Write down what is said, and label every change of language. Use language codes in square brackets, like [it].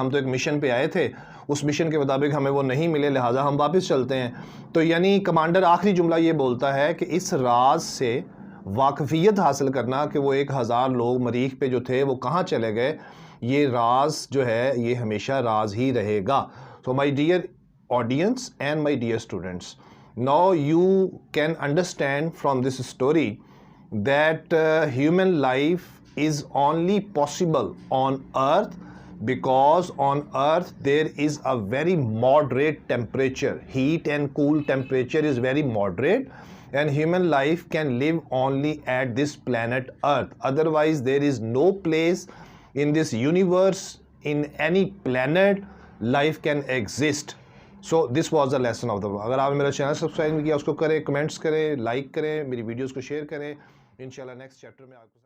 [ur] ہم تو ایک مشن پہ آئے تھے، اس مشن کے مطابق ہمیں وہ نہیں ملے، لہٰذا ہم واپس چلتے ہیں. تو یعنی کمانڈر آخری جملہ یہ بولتا ہے کہ اس راز سے واقفیت حاصل کرنا کہ وہ 1000 لوگ مریخ پہ جو تھے وہ کہاں چلے گئے، یہ راز جو ہے یہ ہمیشہ راز ہی رہے گا. [en] So my dear audience and my dear students, now you can understand from this story that human life is only possible on earth because on earth there is a very moderate temperature. Heat and cool temperature is very moderate, and human life can live only at this planet earth. Otherwise there is no place in this universe, in any planet, life can exist. So this was the lesson of the world. [ur] اگر آپ نے میرا channel subscribe نہیں کیا اس کو کریں، comments کریں، like کریں، میری ویڈیوز کو شیئر کریں. انشاءاللہ نیکسٹ چیپٹر میں آپ کو